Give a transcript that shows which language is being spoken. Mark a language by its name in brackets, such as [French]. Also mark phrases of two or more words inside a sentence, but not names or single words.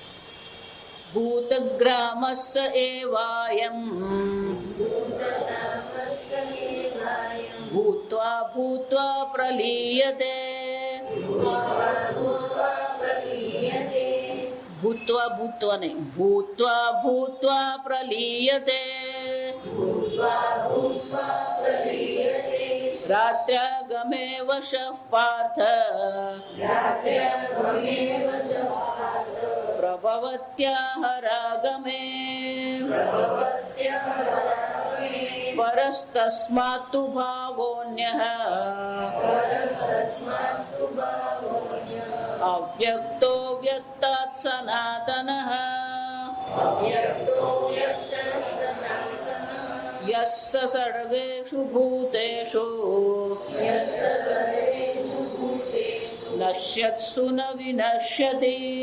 [Sanskrit] भूतग्रामस्य एवायं भूत्वा भूत्वा प्रलीयते भूत्वा भूत्वा नहीं भूत्वा भूत्वा प्रलीयते रात्र्यागमे वशः पार्थ પ્રભવત્યાહરાગમે પરસ્તસ્માત્તુ ભાવોન્યઃ અવ્યક્તો વ્યક્તાत् સનાતનઃ યસ્ય સર્વેષુ ભૂતેષુ નશ્યત્સુ ન વિનશ્યતિ.